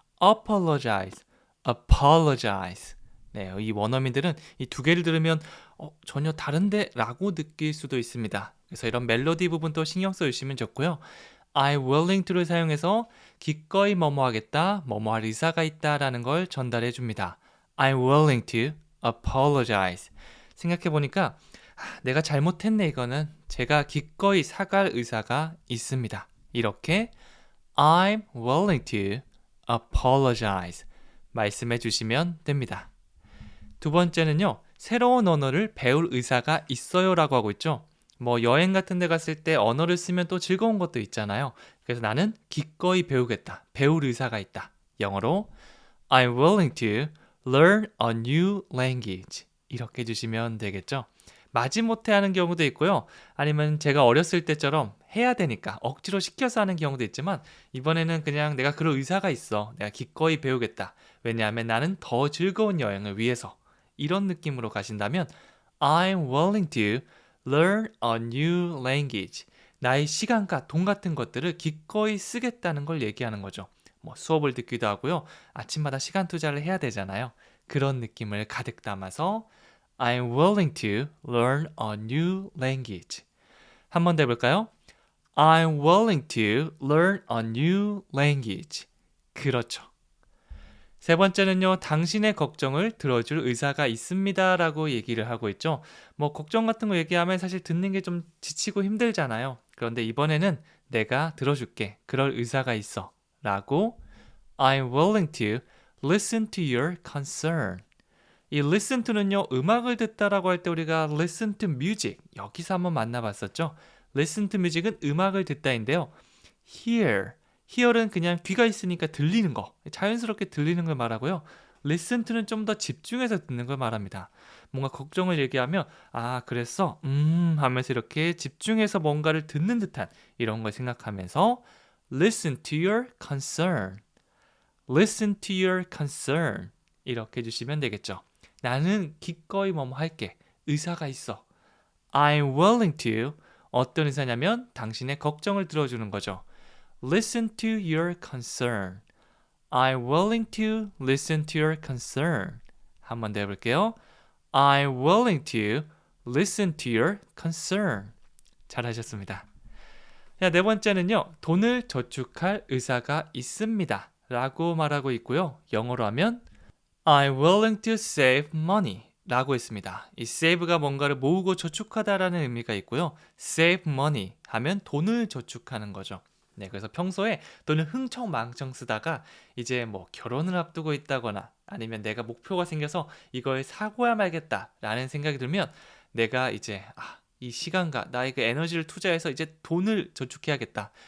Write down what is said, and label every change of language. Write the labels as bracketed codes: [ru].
[en] apologize, apologize. [ko] 네, 이 원어민들은 이 두 개를 들으면 전혀 다른데 라고 느낄 수도 있습니다. 그래서 이런 멜로디 부분도 신경 써주시면 좋고요. [en] I'm willing to [ko] 를 사용해서 기꺼이 뭐뭐 하겠다, 뭐뭐 할 의사가 있다 라는 걸 전달해 줍니다. [en] I'm willing to apologize. [ko] 생각해 보니까 내가 잘못했네 이거는 제가 기꺼이 사과할 의사가 있습니다. 이렇게 [en] I'm willing to apologize [ko] 말씀해 주시면 됩니다. 두 번째는요. 새로운 언어를 배울 의사가 있어요 라고 하고 있죠. 뭐 여행 같은 데 갔을 때 언어를 쓰면 또 즐거운 것도 있잖아요. 그래서 나는 기꺼이 배우겠다. 배울 의사가 있다. 영어로 [en] I'm willing to learn a new language. [ko] 이렇게 해주시면 되겠죠. 마지못해 하는 경우도 있고요. 아니면 제가 어렸을 때처럼 해야 되니까 억지로 시켜서 하는 경우도 있지만 이번에는 그냥 내가 그럴 의사가 있어. 내가 기꺼이 배우겠다. 왜냐하면 나는 더 즐거운 여행을 위해서. 이런 느낌으로 가신다면 [en] I'm willing to learn a new language. [ko] 나의 시간과 돈 같은 것들을 기꺼이 쓰겠다는 걸 얘기하는 거죠. 뭐 수업을 듣기도 하고요. 아침마다 시간 투자를 해야 되잖아요. 그런 느낌을 가득 담아서 [en] I'm willing to learn a new language. [ko] 한 번 더 해볼까요? [en] I'm willing to learn a new language. [ko] 그렇죠. 세 번째는요, 당신의 걱정을 들어줄 의사가 있습니다 라고 얘기를 하고 있죠. 뭐 걱정 같은 거 얘기하면 사실 듣는 게 좀 지치고 힘들잖아요. 그런데 이번에는 내가 들어줄게. 그럴 의사가 있어 라고 [en] I'm willing to listen to your concern. [ko] 이 listen to는요, 음악을 듣다라고 할 때 우리가 [en] listen to music [ko] 여기서 한번 만나봤었죠. [en] listen to music [ko] 은 음악을 듣다인데요. hear은 그냥 귀가 있으니까 들리는 거, 자연스럽게 들리는 걸 말하고요. listen to는 좀 더 집중해서 듣는 걸 말합니다. 뭔가 걱정을 얘기하면 아 그랬어? 하면서 이렇게 집중해서 뭔가를 듣는 듯한 이런 걸 생각하면서 [en] listen to your concern. listen to your concern. [ko] 이렇게 해주시면 되겠죠. 나는 기꺼이 뭐뭐 할게. 의사가 있어. [en] I'm willing to. [ko] 어떤 의사냐면 당신의 걱정을 들어주는 거죠. [en] Listen to your concern. I'm willing to listen to your concern. [ko] 한 번 더 해볼게요. [en] I'm willing to listen to your concern. [ko] 잘하셨습니다. 자, 네 번째는요. 돈을 저축할 의사가 있습니다. 라고 말하고 있고요. 영어로 하면 [en] I'm willing to save money [ko] 라고 했습니다. 이 save가 뭔가를 모으고 저축하다라는 의미가 있고요. [en] save money [ko] 하면 돈을 저축하는 거죠. 네, 그래서 평소에 돈을 흥청망청 쓰다가 이제 뭐 결혼을 앞두고 있다거나 아니면 내가 목표가 생겨서 이걸 사고야 말겠다라는 생각이 들면 내가 이제 이 시간과 나의 그 에너지를 투자해서 이제 돈을 저축해야겠다.